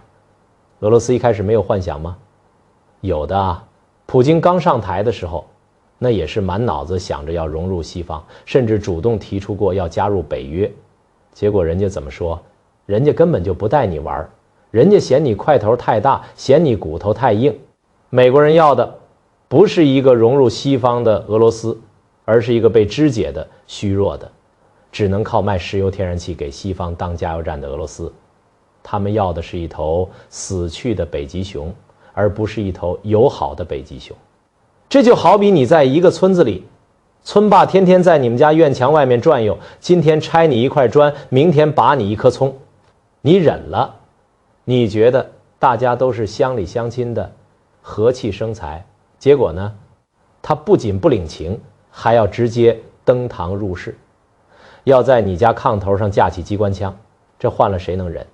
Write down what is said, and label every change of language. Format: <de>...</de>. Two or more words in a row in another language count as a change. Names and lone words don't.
<zh>俄羅斯一開始沒有幻想嗎？有的啊，普京剛上台的時候，那也是滿腦子想着要融入西方，甚至主動提出過要加入北約。結果人家怎麼說？人家根本就不帶你玩，人家嫌你塊頭太大，嫌你骨頭太硬。美國人要的不是一個融入西方的俄羅斯，而是一個被肢解的、虛弱的，只能靠賣石油天然氣給西方當加油站的俄羅斯。他們要的是一頭死去的北极熊，而不是一頭友好的北极熊。這就好比你在一個村子裡，村霸天天在你們家院牆外面轉悠，今天拆你一塊磚，明天拔你一顆蔥，你忍了，你覺得大家都是鄉里鄉親的，和氣生財。結果呢，他不僅不領情，還要直接登堂入室，要在你家炕頭上架起機關槍，這換了誰能忍？</zh>